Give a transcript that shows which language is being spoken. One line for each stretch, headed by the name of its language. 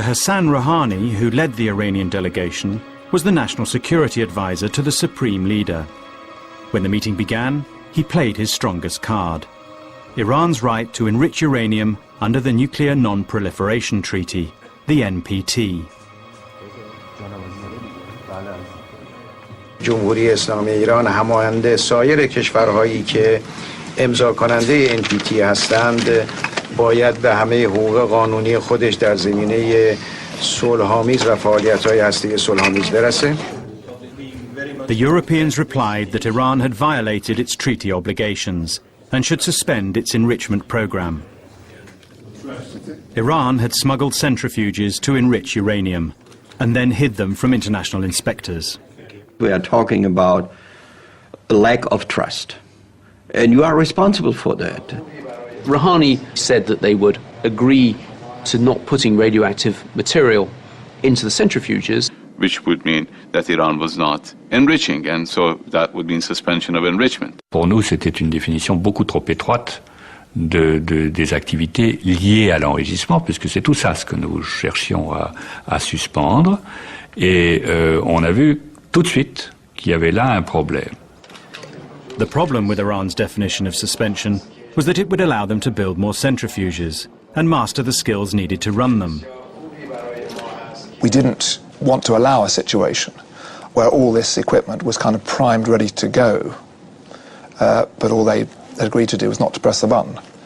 English: Hassan Rouhani, who led the Iranian delegation, was the national security advisor to the supreme leader. When the meeting began, he played his strongest card: Iran's right to enrich uranium under the Nuclear Non-Proliferation Treaty, the NPT.
Persian: جمهوری اسلامی ایران همانند سایر کشورهایی که امضا کننده NPT هستند باید به همه حقوق قانونی خودش در زمینه صلح‌آمیز و فعالیت‌های هسته‌ای صلح‌آمیز برسه.
English: The Europeans replied that Iran had violated its treaty obligations and should suspend its enrichment program. Iran had smuggled centrifuges to enrich uranium and then hid them from international inspectors. We are talking about a lack of trust, and you are responsible for that. Rouhani said that they would agree to not putting radioactive material into the centrifuges. Which would mean that Iran was not enriching, and so that would mean suspension of enrichment.
French: Pour nous, c'était une définition beaucoup trop étroite des activités liées à l'enrichissement, puisque c'est tout ça ce que nous cherchions à suspendre. Et on a vu tout de suite qu'il y avait là un problème.
English: The problem with Iran's definition of suspension was that it would allow them to build more centrifuges and master the skills needed to run them. We didn't want to allow a situation where all this equipment was kind of primed, ready to go, but all they agreed to do was not to press the button.